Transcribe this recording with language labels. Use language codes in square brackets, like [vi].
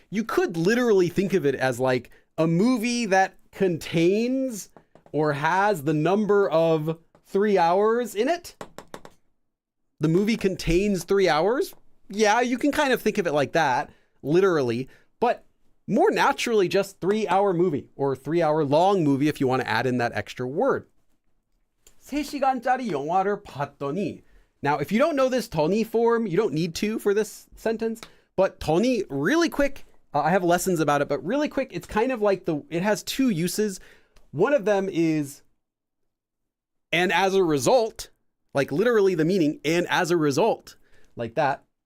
[en] You could literally think of it as like a movie that contains or has the number of 3 hours in it. The movie contains 3 hours. Yeah, you can kind of think of it like that, literally, but more naturally just 3-hour movie, or 3-hour long movie if you want to add in that extra word. [ko] 3시간짜리 영화를 봤더니. [en] Now, if you don't know this 더니 form, you don't need to for this sentence, but 더니, really quick, I have lessons about it, but really quick, it's kind of like it has two uses. One of them is, and as a result, like literally the meaning, and as a result, like that.